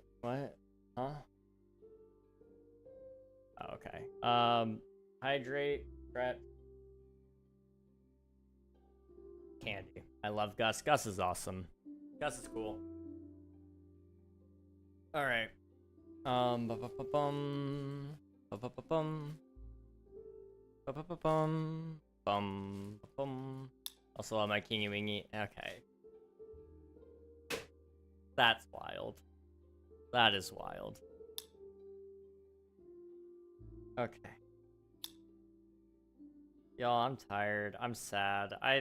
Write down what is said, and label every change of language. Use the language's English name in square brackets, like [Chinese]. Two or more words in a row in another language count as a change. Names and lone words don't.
[English] What? Huh? Oh, okay. Hydrate, prep. Candy. I love Gus. Gus is awesome. Gus is cool. Alright. Ba-ba-ba-bum. Ba-ba-ba-bum. Ba-ba-ba-bum. Bum. Also love my Kingy Wingy. Okay. That's wild. That is wild. Okay. Y'all, I'm tired. I'm sad.